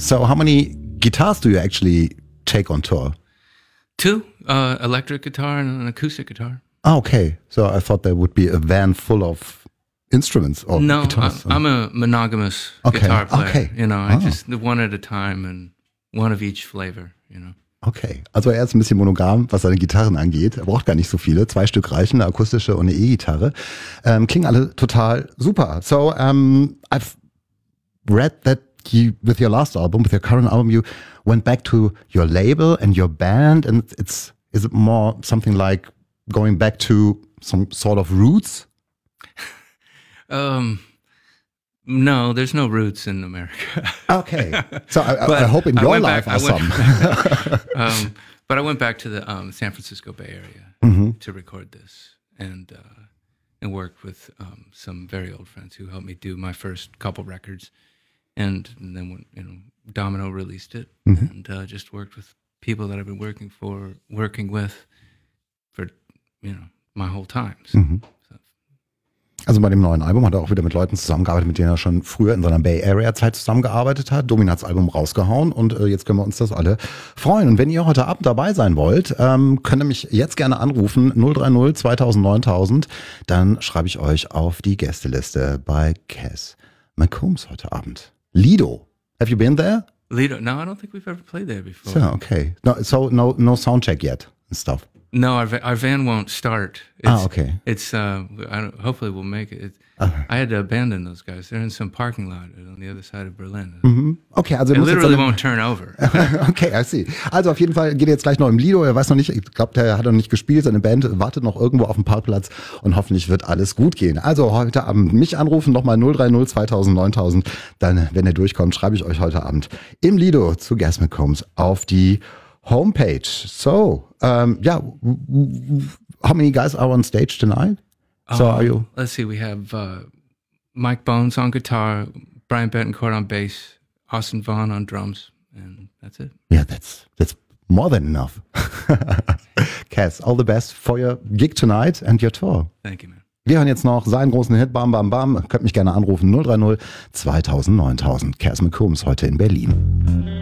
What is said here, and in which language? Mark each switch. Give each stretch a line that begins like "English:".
English: So how many guitars do you actually take on tour? Two, electric guitar and an acoustic guitar. Oh, okay. So I thought there would be a van full of instruments or no, guitars. No, I'm a monogamous guitar player. Okay. You know, I just one at a time and one of each flavor, you know.
German: Okay, also er ist ein bisschen monogam, was seine Gitarren angeht. Er braucht gar nicht so viele. Zwei Stück reichen, eine akustische und eine E-Gitarre. Klingen alle total super.
English: So, I've read that you, with your last album, with your current album, you went back to your label and your band, and it's, is it more something like going back to some sort of roots? No, there's no roots in America. Okay. So I hope in your life there's some. but I went back to the San Francisco Bay Area mm-hmm. to record this and worked with some very old friends who helped me do my first couple records. And then when, you know, Domino released it mm-hmm. and just worked with people that I've been working with for, you know, my whole time. So, mm-hmm.
German: Also bei dem neuen Album hat er auch wieder mit Leuten zusammengearbeitet, mit denen er schon früher in seiner Bay Area Zeit zusammengearbeitet hat. Dominats Album rausgehauen und jetzt können wir uns das alle freuen. Und wenn ihr heute Abend dabei sein wollt, könnt ihr mich jetzt gerne anrufen 030 2000 9000. Dann schreibe ich euch auf die Gästeliste bei Cass McCombs heute Abend.
English: Lido, have you been there? Lido, no, I don't think we've ever played there before. Yeah, okay, no soundcheck yet and stuff. No, our van won't start. It's, okay. It's hopefully we'll make it. Okay. I had to abandon those guys. They're in some parking lot on the other side of Berlin. Mm-hmm. Okay, also it literally won't turn over. Okay, I see.
German: Also auf jeden Fall geht er jetzt gleich noch im Lido. Er weiß noch nicht, ich glaube, der hat noch nicht gespielt. Seine Band wartet noch irgendwo auf dem Parkplatz und hoffentlich wird alles gut gehen. Also heute Abend mich anrufen, nochmal 030 2000 9000. Dann, wenn er durchkommt, schreibe ich euch heute Abend im Lido zu Cass McCombs auf die Homepage.
English: So, yeah, how many guys are on stage tonight? So are you? Let's see, we have Mike Bones on guitar, Brian Betancourt on bass, Austin Vaughn on drums, and that's it. Yeah, that's more than enough. Cass, all the best for your gig tonight and your tour. Thank you, man.
German: Wir hören jetzt noch seinen großen Hit, Bam Bam Bam. Könnt mich gerne anrufen, 030 2000 9000. Cass McCombs heute in Berlin.